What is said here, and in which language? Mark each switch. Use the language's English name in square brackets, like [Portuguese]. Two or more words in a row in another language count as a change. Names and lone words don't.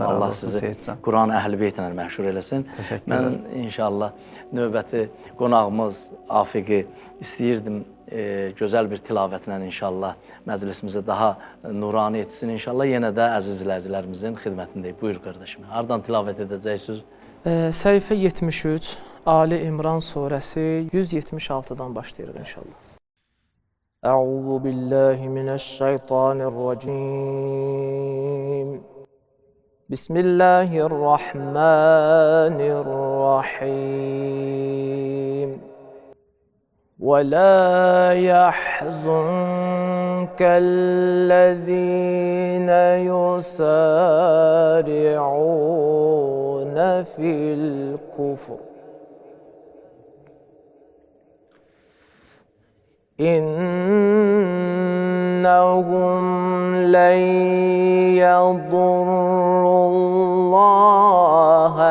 [Azerbaijani] Allah sizi Quran Əhl-i Beytlə məşhur eləsin. Mən inşallah növbəti qonağımız Afiqi istəyirdim gözəl bir tilavətlə inşallah məclisimizə daha nurani etsin inşallah. Yenə də əziz izləyicilərimizin xidmətindəyik. Buyur qardaşım, hardan tilavət edəcəksiniz? Səhifə 73, Ali İmran surəsi 176-dan başlayırıq inşallah. [Arabic] أعوذ بالله من الشيطان الرجيم بسم الله الرحمن الرحيم ولا يحزنك الذين يسارعون في الكفر إنهم لن يضروا الله